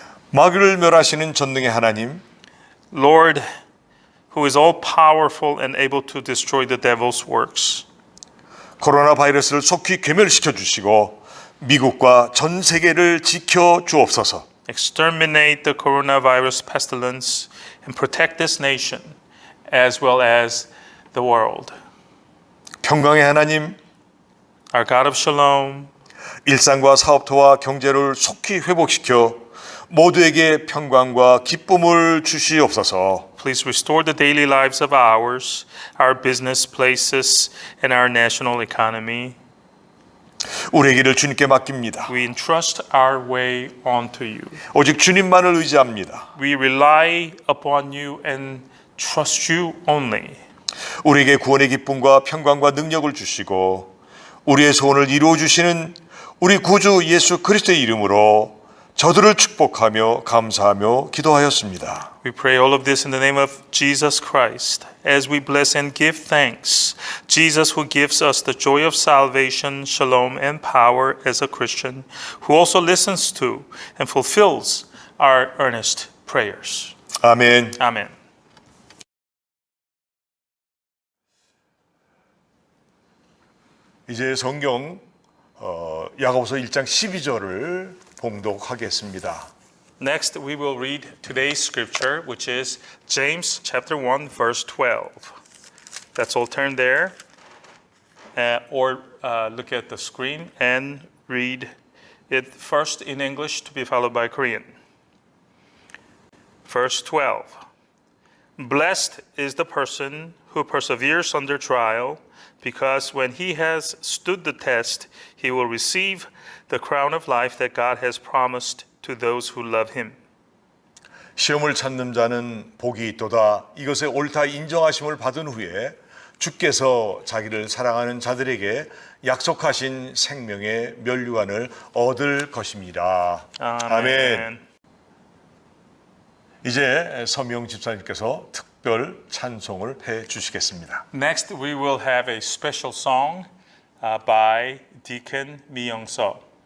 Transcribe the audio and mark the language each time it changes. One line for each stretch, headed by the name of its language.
Korean: 마귀를 멸하시는 전능의 하나님,
English: Lord, who is all powerful and able to destroy the devil's works.
Korean: 코로나 바이러스를 속히 괴멸시켜 주시고 미국과 전 세계를 지켜 주옵소서.
English: Exterminate the coronavirus pestilence and protect this nation as well as the world.
Korean: 평강의 하나님,
English: our God of shalom,
Korean: 일상과 사업토와 경제를 속히 회복시켜 모두에게 평강과 기쁨을 주시옵소서.
English: please restore the daily lives of ours, our business places, and our national economy.
Korean: 우리의 길을 주님께 맡깁니다.
English: We entrust our way onto you.
Korean: 오직 주님만을 의지합니다.
English: We rely upon you and trust you only.
Korean: 우리에게 구원의 기쁨과 평강과 능력을 주시고 우리의 소원을 이루어 주시는 우리 구주 예수 그리스도의 이름으로 저들을 축복하며 감사하며 기도하였습니다.
English: We pray all of this in the name of Jesus Christ as we bless and give thanks. Jesus who gives us the joy of salvation, shalom, and power as a Christian, who also listens to and fulfills our earnest prayers.
Korean: 아멘.
English: Amen.
Korean: 이제 성경 야고보서 1장 12절을 봉독하겠습니다.
English: Next, we will read today's scripture, which is James chapter 1, verse 12. Let's all turn there or look at the screen and read it first in English to be followed by Korean. Verse 12. Blessed is the person who perseveres under trial, because when he has stood the test, he will receive the crown of life that God has promised to those who love him.
Korean: 시험을 찾는 자는 복이 있도다. 이것에 옳다 인정하심을 받은 후에 주께서 자기를 사랑하는 자들에게 약속하신 생명의 면류관을 얻을 것입니다. 아멘. 이제 서명 집사님께서 특별 찬송을 해 주시겠습니다.
English: Next, we will have a special song by Deacon Mi Young-seo.